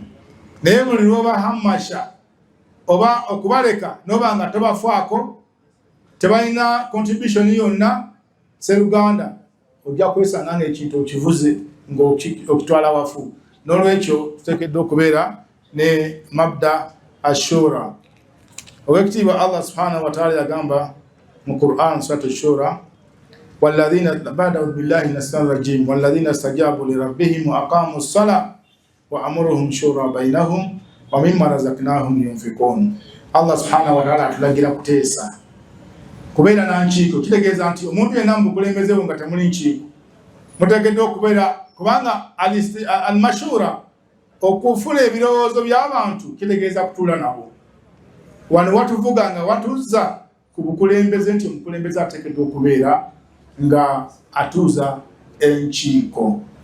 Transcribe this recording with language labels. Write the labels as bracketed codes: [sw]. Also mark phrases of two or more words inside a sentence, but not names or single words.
[lg] Naye buli lw'oba hammasha oba okubaleka n'oba nga tobafaako tebalina contribution yonna Sseruganda ojja kwesanga ng'ekintu okivuze ng'okitwala wafu. N'olwekyo tuteekeddwa okubeera ne [ar] مبدأ الشورى. [lg] Owekitiibwa Allah [ar] سبحانه وتعالى [lg] yagamba mu Qur'an [ar] سورة الشورى والذين بعد بالله من الشيطان الرجيم والذين استجابوا لربهم وأقاموا الصلاة وأمرهم شورى بينهم ومما رزقناهم ينفقون. الله سبحانه وتعالى [lg] atulagira kuteesa kubeera na nkiiko. Kitegeeza nti omuntu yenna mu bukulembeze bwe nga temuli nkiiko muteekeddwa okubeera kubanga al-mashura okufuna ebirowoozo by'abantu kitegeeza kutuula nabo. Wano watuvuga nga watuzza ku bukulembeze nti omukulembeze ateekeddwa okubeera nga atuuza enkiiko.